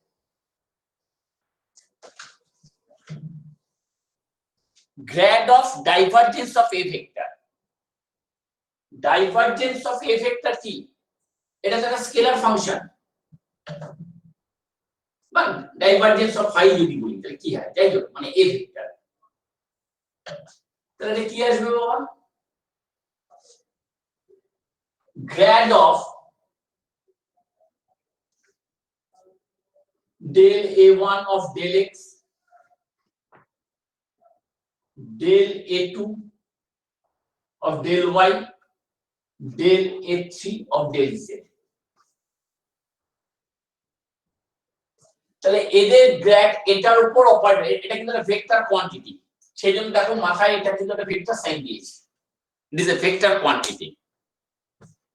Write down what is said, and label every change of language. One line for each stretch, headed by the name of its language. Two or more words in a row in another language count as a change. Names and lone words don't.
English: grad of divergence of a vector, divergence of a vector
Bangla: কি, এটা একটা
English: scalar function,
Bangla: বা
English: divergence of phi
Bangla: যদি বলি তাহলে কি হয়, যাই হোক মানে
English: a vector,
Bangla: তাহলে কি আসবে বাবা,
English: grad of del a1 of del x del a2 of del y del a3 of del z.
Bangla: তাহলে এদের গ্র্যাড এটার উপর অপারেট, এটা কিন্তু একটা
English: vector quantity,
Bangla: সেজন্য দেখো মাথায় এটা কিন্তু একটা
English: vector sign
Bangla: দিয়েছি,
English: it is a vector quantity.